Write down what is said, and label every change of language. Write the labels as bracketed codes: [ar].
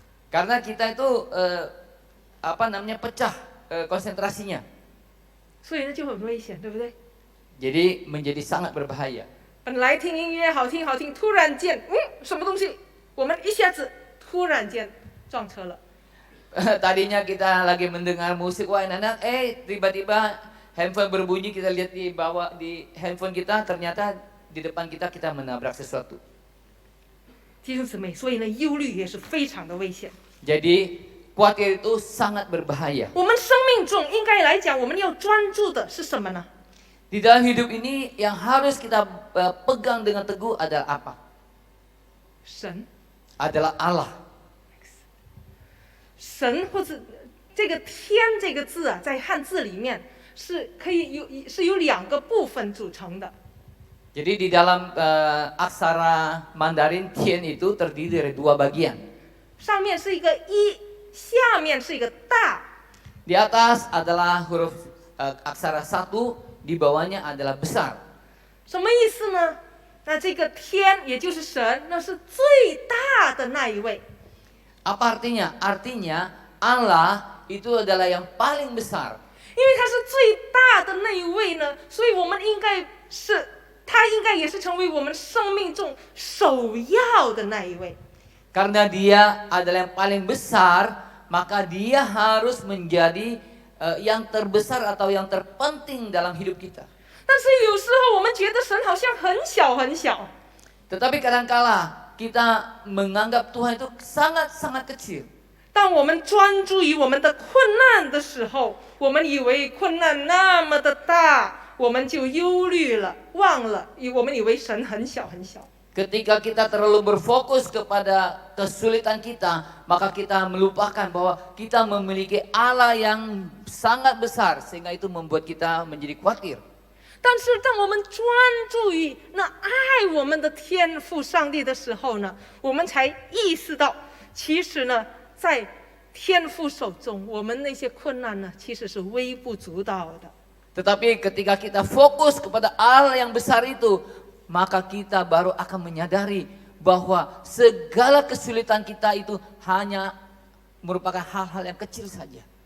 [id] Karena kita itu pecah konsentrasinya. [zh] 所以呢就很危险，对不对？ [id] Jadi menjadi sangat berbahaya. [zh] 本来听音乐好听好听，突然间，什么东西？我们一下子突然间撞车了。 [id] Tadinya kita lagi mendengar musik, wah enak, tiba-tiba handphone berbunyi, kita lihat di bawah di handphone kita, ternyata di depan kita menabrak sesuatu. [zh] 弟兄姊妹，所以呢，忧虑也是非常的危险。 [id] Jadi khawatir itu sangat berbahaya. [zh] 我们生命中应该来讲，我们要专注的是什么呢？ [id] Di dalam hidup ini yang harus kita pegang dengan teguh adalah apa? [zh] 神， [id] Adalah Allah. [zh] 神或者这个天这个字啊，在汉字里面是可以由两个部分组成的。 [id] Jadi di dalam aksara Mandarin Tian itu terdiri dari dua bagian. [zh] 上面是一个一，下面是一个大。 [id] Di atas adalah huruf aksara satu, di bawahnya adalah besar. [zh] 什么意思呢？那这个天也就是神，那是最大的那一位。 [id] Apa artinya? Artinya Allah itu adalah yang paling besar. [zh] 因为他是最大的那一位呢，所以我们他应该也是成为我们生命中首要的那一位。 [id] Karena dia adalah yang paling besar, maka dia harus menjadi yang terbesar atau yang terpenting dalam hidup kita. [zh] 但是有时候我们觉得神好像很小很小， [id] Tetapi kadangkala kita menganggap Tuhan itu sangat-sangat kecil. [zh] 当我们专注于我们的困难的时候，我们以为困难那么的大，我们就忧虑了，忘了，我们以为神很小很小。 [id] Ketika kita terlalu berfokus kepada kesulitan kita, maka kita melupakan bahwa kita memiliki Allah yang sangat besar, sehingga itu membuat kita menjadi khawatir. [zh] 但是当我们专注于那爱我们的天父上帝的时候呢，我们才意识到，其实呢，在天父手中，我们那些困难呢，其实是微不足道的。 [id] Tetapi ketika kita fokus kepada Allah yang besar itu, maka kita baru akan menyadari bahwa segala kesulitan kita itu hanya merupakan hal-hal yang kecil saja.